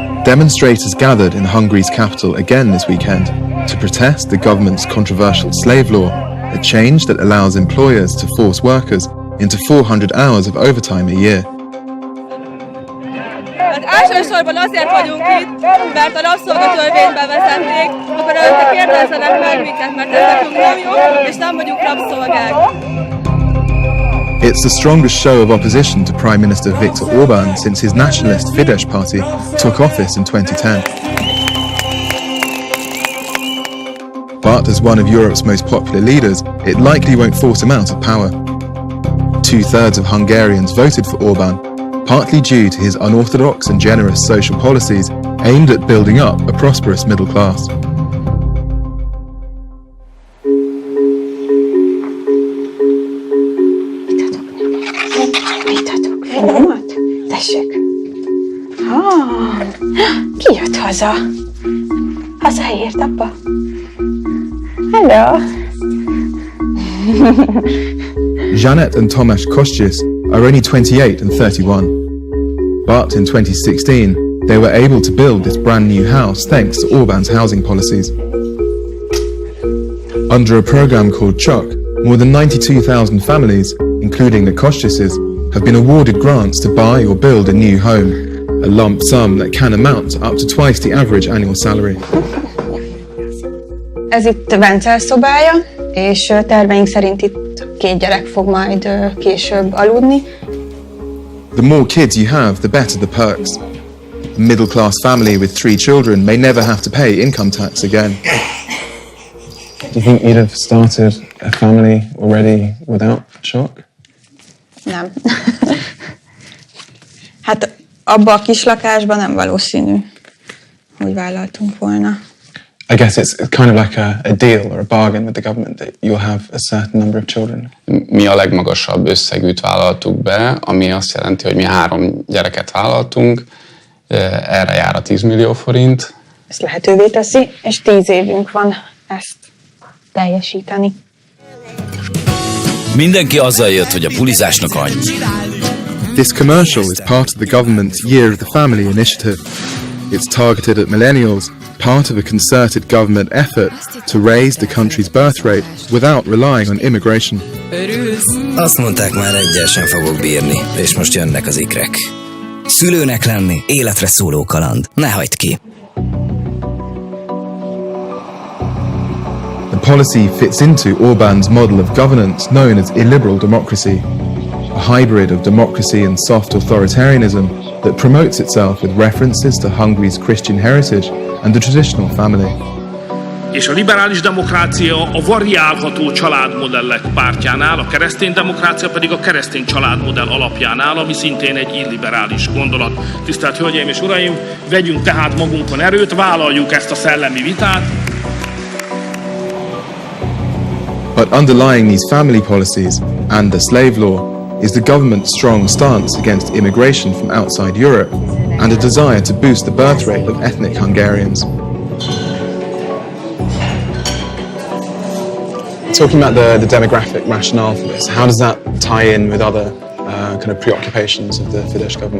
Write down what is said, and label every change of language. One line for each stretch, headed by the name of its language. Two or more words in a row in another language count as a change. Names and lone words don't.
English: Demonstrators gathered in Hungary's capital again this weekend to protest the government's controversial slave law, a change that allows employers to force workers into 400 hours of overtime a year.
Hungarian: Elsősorban azért vagyunk itt, mert a rabszolgatörvénybe vezették, akkor előtte kérdezzenek meg minket, mert ez nekünk nem jó, és nem vagyunk rabszolgák.
English: It's the strongest show of opposition to Prime Minister Viktor Orbán since his nationalist Fidesz party took office in 2010. But as one of Europe's most popular leaders, it likely won't force him out of power. 2/3 of Hungarians voted for Orbán, partly due to his unorthodox and generous social policies aimed at building up a prosperous middle class.
Hungarian: Tessék. Ki jött haza? Hazaért, apa?
English: Hello. Janet and Tomasz Kościusz are only 28 and 31. But in 2016, they were able to build this brand new house thanks to Orbán's housing policies. Under a program called CSOK, more than 92,000 families, including the Kościusz's, have been awarded grants to buy or build a new home, a lump sum that can amount to up to twice the average annual salary.
Hungarian: Ez itt Vencel szobája, és terveink szerint itt 2 gyerek fog majd később aludni.
English: The more kids you have, the better the perks. A middle-class family with 3 children may never have to pay income tax again. Do you think you'd have started a family already without CSOK?
Hungarian: Nem. Hát abba a kis lakásban nem valószínű, hogy vállaltunk volna.
English: I guess it's kind of like a deal or a bargain with the government that you'll have a certain number of children.
Hungarian: Mi a legmagasabb összegűt vállaltuk be, ami azt jelenti, hogy mi 3 gyereket vállaltunk, erre jár a 10 millió forint. Ezt lehetővé teszi, és 10 évünk van ezt teljesíteni. Mindenki azzal jött, hogy a bulizásnak annyi.
English: This commercial is part of the government's Year of the Family initiative. It's targeted at millennials, part of a concerted government effort to raise the country's birth rate without relying on immigration.
Hungarian: Azt mondták, már egyel sem fogok bírni, és most jönnek az ikrek. Szülőnek lenni, életre szóló kaland. Ne hagyd ki!
English: The policy fits into Orbán's model of governance known as illiberal democracy, a hybrid of democracy and soft authoritarianism that promotes itself with references to Hungary's Christian heritage and the traditional family.
Hungarian: És a liberális demokrácia a variálható családmodellek pártjánál, a keresztény demokrácia pedig a keresztény családmodell alapjánál, ami szintén egy illiberális gondolat. Tisztelt Hölgyeim és Uraim, vegyünk tehát magunkon erőt, vállaljuk ezt a szellemi vitát.
English: But underlying these family policies and the slave law is the government's strong stance against immigration from outside Europe and a desire to boost the birth rate of ethnic Hungarians. Talking about the demographic rationale for this, how does that tie in with other kind of preoccupations of the Fidesz government?